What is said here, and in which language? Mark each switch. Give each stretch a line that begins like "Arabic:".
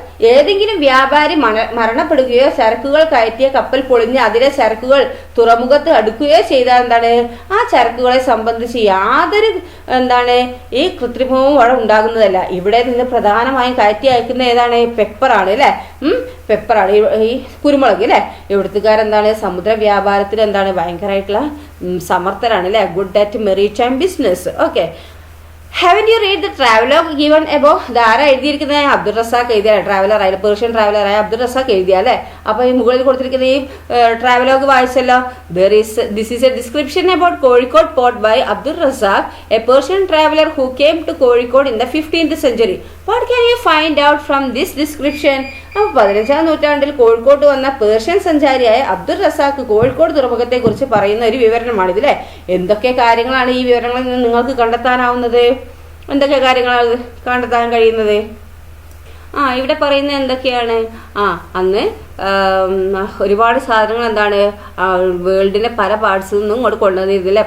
Malayalam: ഏതെങ്കിലും വ്യാപാരി മരണപ്പെടുകയോ ചരക്കുകൾ കയറ്റിയ കപ്പൽ പൊളിഞ്ഞ് അതിലെ ചരക്കുകൾ തുറമുഖത്ത് അടുക്കുകയോ ചെയ്താൽ എന്താണ് ആ ചരക്കുകളെ സംബന്ധിച്ച് യാതൊരു എന്താണ് ഈ കൃത്രിമവും അവിടെ ഉണ്ടാകുന്നതല്ല. ഇവിടെ നിന്ന് പ്രധാനമായും കയറ്റി അയക്കുന്ന ഏതാണ് പെപ്പറാണ് അല്ലെ. പെപ്പറാണ് ഈ കുരുമുളക് അല്ലെ. ഇവിടുത്തുകാരെന്താണ് സമുദ്ര വ്യാപാരത്തിൽ എന്താണ് ഭയങ്കരമായിട്ടുള്ള സമർത്ഥരാണ് അല്ലെ.
English: Good at maritime business. Okay. Haven't you read the travelogue given above?
Malayalam: ധാരാ എഴുതിയിരിക്കുന്നത് അബ്ദുൾ റസാഖ് എഴുതിയ ട്രാവലർ ആയ പേർഷ്യൻ ട്രാവലറായ അബ്ദുൾ റസാഖ് എഴുതിയ അല്ലെ. അപ്പൊ ഈ മുകളിൽ കൊടുത്തിരിക്കുന്ന ഈ travelogue വായിച്ചല്ലോ.
English: This is a description about Kozhikode port by Abdul Razak, a Persian traveler who came to Kozhikode in the 15th century. What can you find out from this description?
Malayalam: അപ്പോൾ 15ാം നൂറ്റാണ്ടിൽ കോഴിക്കോട്ട് വന്ന പേർഷ്യൻ സഞ്ചാരിയായ അബ്ദുൾ റസാഖ് കോഴിക്കോട് തുറമുഖത്തെ കുറിച്ച് പറയുന്ന ഒരു വിവരണമാണിത് അല്ലെ. എന്തൊക്കെ കാര്യങ്ങളാണ് ഈ വിവരണങ്ങളിൽ നിന്ന് നിങ്ങൾക്ക് കണ്ടെത്താനാവുന്നത്? എന്തൊക്കെ കാര്യങ്ങളാണ് കണ്ടെത്താൻ കഴിയുന്നത്? ഇവിടെ പറയുന്നത് എന്തൊക്കെയാണ്? അന്ന് ഒരുപാട് സാധനങ്ങൾ എന്താണ് വേൾഡിന്റെ പല പാർട്സിൽ നിന്നും ഇങ്ങോട്ട് കൊണ്ടുവന്നിരുന്നില്ല.